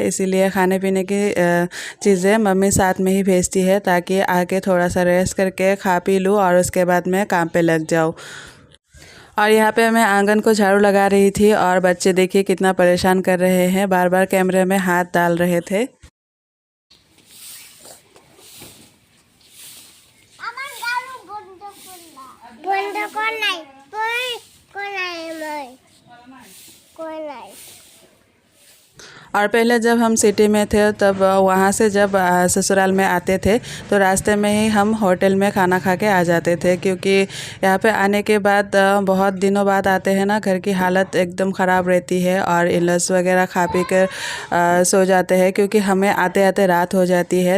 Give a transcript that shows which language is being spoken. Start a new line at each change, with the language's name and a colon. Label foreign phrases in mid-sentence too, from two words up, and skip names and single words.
Hindi: इसीलिए खाने पीने की चीज़ें मम्मी साथ में ही भेजती है ताकि आके थोड़ा सा रेस्ट करके खा पी लूँ और उसके बाद मैं काम पे लग जाऊँ। और यहाँ पे मैं आंगन को झाड़ू लगा रही थी और बच्चे देखिए कितना परेशान कर रहे हैं, बार बार कैमरे में हाथ डाल रहे थे।
Assamese: বন্ধ কর নাই কোন নাই মই কোন নাই।
Hindi: और पहले जब हम सिटी में थे तब वहाँ से जब ससुराल में आते थे तो रास्ते में ही हम होटल में खाना खा के आ जाते थे, क्योंकि यहाँ पे आने के बाद बहुत दिनों बाद आते हैं ना, घर की हालत एकदम ख़राब रहती है और इलस वगैरह खा पी कर सो जाते हैं, क्योंकि हमें आते आते रात हो जाती है।